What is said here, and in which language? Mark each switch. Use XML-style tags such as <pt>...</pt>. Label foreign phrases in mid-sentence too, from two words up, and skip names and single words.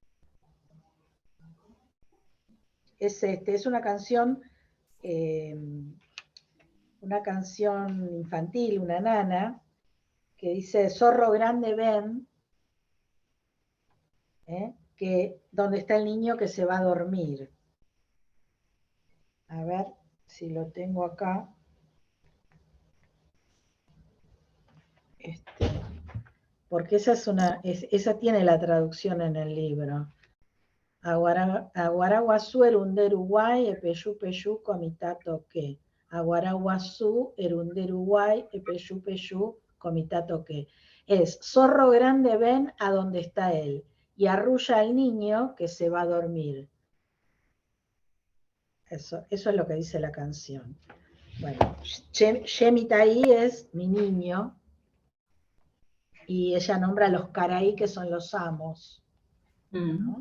<es>Es una canción infantil, una nana, que dice, zorro grande ven, donde está el niño que se va a dormir. A ver si lo tengo acá. Porque esa tiene la traducción en el libro.</es> <gn>Aguaraguazú erunderuguay epeyú peyú comitato que. Aguaraguazú erunderuguay epeyú peyú comitato que.</gn> <es>Es zorro grande ven a donde está él y arrulla al niño que se va a dormir. Eso es lo que dice la canción. Bueno, Shemitaí es mi niño y ella nombra a los caraí que son los amos, ¿no?</es>